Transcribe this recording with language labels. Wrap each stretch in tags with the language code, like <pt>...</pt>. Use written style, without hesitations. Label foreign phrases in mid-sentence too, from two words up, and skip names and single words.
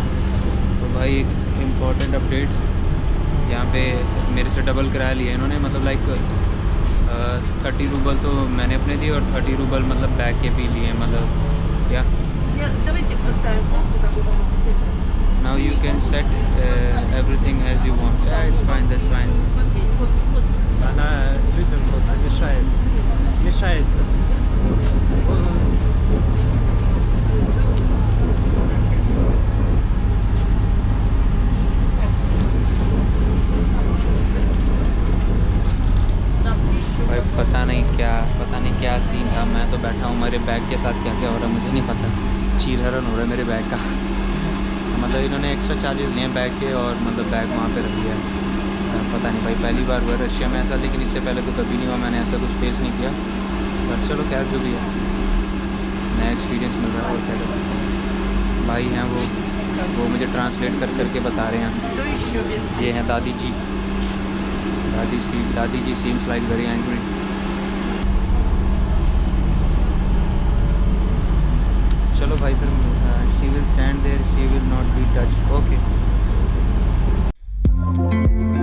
<hi>तो भाई एक इम्पॉर्टेंट अपडेट, यहाँ पे मेरे से डबल किराया लिया इन्होंने, मतलब लाइक 30 रूबल तो मैंने अपने दिए और 30 रूबल मतलब बैग के भी लिए, मतलब या</hi> <ru>Давайте поставим полку такую.</ru> <en>now you can set everything as you want. Yeah, it's fine, that's fine.</en> <ru>Смотри, вот. Она людям просто мешает. Мешается.</ru> <hi>भाई पता नहीं क्या सीन था। मैं तो बैठा हूँ, मेरे बैग के साथ क्या क्या हो रहा है मुझे नहीं पता। चीरहरण हो रहा है मेरे बैग का। मतलब इन्होंने</hi> <en>extra charges</en> <hi>लिए हैं बैग के और मतलब बैग वहाँ पे रख दिया है। पता नहीं भाई, पहली बार हुआ रशिया में ऐसा, लेकिन इससे पहले तो कभी नहीं हुआ, मैंने ऐसा कुछ फेस नहीं किया। पर चलो खैर जो भी है, नया एक्सपीरियंस मिल रहा है और क्या कर सकते हैं। भाई हैं वो मुझे ट्रांसलेट करके बता रहे हैं।</hi> <ru>То еще без...</ru> <hi>ये हैं दादी जी</hi> <en>seems like very angry.</en> <hi>चलो भाई फिर</hi> <en>She will stand there, she will not be touch. Okay</en>